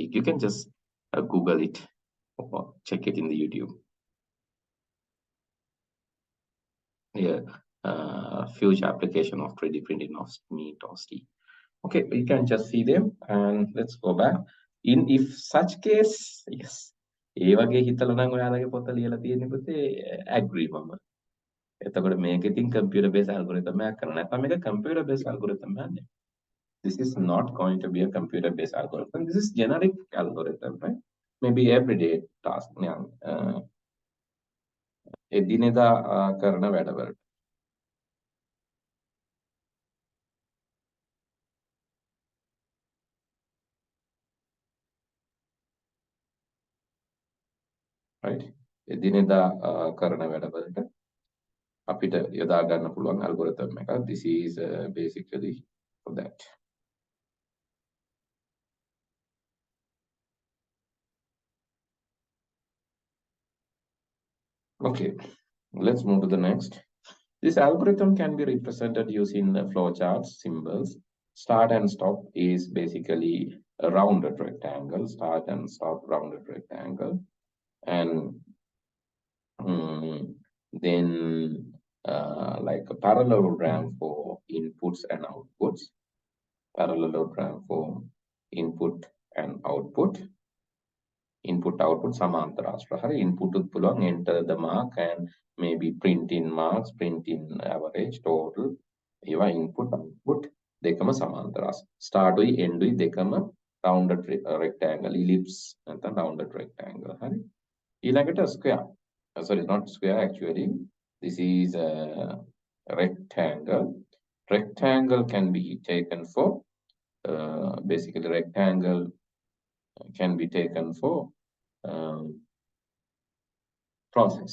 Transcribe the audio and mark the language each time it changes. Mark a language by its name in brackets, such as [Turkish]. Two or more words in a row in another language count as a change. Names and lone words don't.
[English] You can just Google it or check it in the YouTube. Here, future application of 3D printing of meat or steak. Okay, you can just see them and let's go back. In if such case, yes. [Sinhala] ඒ වගේ හිතලා නම් ඔයාලගේ පොත ලියලා තියෙන්නේ පුතේ agree මම. එතකොට මේක ඉතින් [English] computer based algorithm [Sinhala] එකක් කරන්න. නැත්නම් මේක [English] computer based algorithm [Sinhala] එකක් නෙමෙයි. [English] This is not going to be a computer-based algorithm. This is generic algorithm, right? Maybe everyday task. [Sinhala] එදිනෙදා කරන වැඩවලට. [English] right? [Sinhala] එදිනෙදා කරන වැඩවලට අපිට යොදා ගන්න පුළුවන් algorithm එකක්. [English] This is basically for that. Okay, let's move to the next. This algorithm can be represented using the flowcharts, symbols. Start and stop is basically a rounded rectangle. Start and stop rounded rectangle. And then like a parallelogram for inputs and outputs. Parallelogram for input and output. Input output [Sinhala] සමාන්තරාශ්‍ර. හරි, [English] input [Sinhala] උත් පුළුවන් [English] enter the mark and maybe print in marks, print in average, total. [Sinhala] ඒවා [English] input output [Sinhala] දෙකම සමාන්තරාශ්‍ර. start උයි end උයි දෙකම [English] rounded rectangle, ellipse [Sinhala] නැත්නම් [English] rounded rectangle. [Sinhala] හරි. ඊළඟට square. [English] Sorry, not square actually. This is a rectangle. Rectangle can be taken for basically rectangle can be taken for process.